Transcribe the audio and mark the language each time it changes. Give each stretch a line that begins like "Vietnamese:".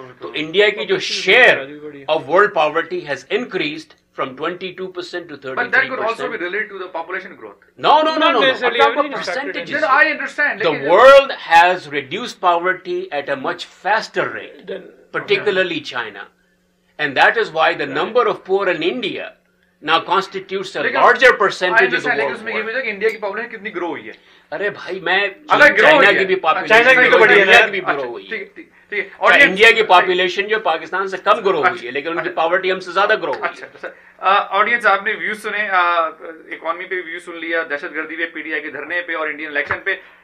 Urdu: تو انڈیا کی جو
English: Share of world poverty has increased from 22% to 33%. But that could also be related to the population growth. No. Percentages. I understand. The world has reduced poverty at a much faster rate, particularly China. And that is why the number of poor in India now constitutes a larger percentage of the world.
Urdu: لیکن اس میں یہ بھی ہے کہ India کی population کتنی گرو ہوئی ہے. ارے بھائی میں چائنا کی بھی پاپولیشن گرو ہوئی ہے، اور انڈیا کی پاپولیشن جو پاکستان سے کم گرو ہوئی ہے لیکن ان کی پاورٹی ہم سے زیادہ گرو ہوئی ہے. آڈینس آپ نے ویوز سنے، اکانومی پہ ویوز سن لیا، دہشت گردی پہ، پی ڈی آئی کے دھرنے پہ اور انڈین الیکشن پہ.